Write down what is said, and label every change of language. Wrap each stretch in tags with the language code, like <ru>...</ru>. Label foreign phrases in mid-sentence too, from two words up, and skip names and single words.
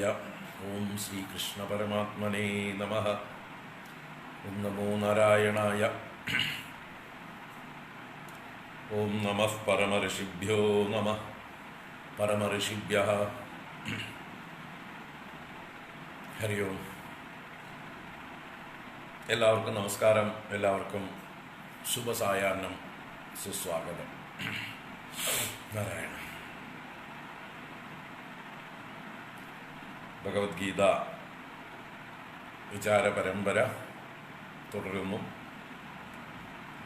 <sa>ओम श्रीकृष्ण परमात्मने नमः। ओम नमो नारायणाय। ओम नमः परमऋषिभ्यो नमः परमऋषिभ्यः। हरि ओम।</sa> <ml>എല്ലാവർക്കും നമസ്കാരം. എല്ലാവർക്കും ശുഭസായാഹ്നം, സുസ്വാഗതം. നാരായണ. ഭഗവത്ഗീത വിചാര പരമ്പര തുടരുന്നു.</ml>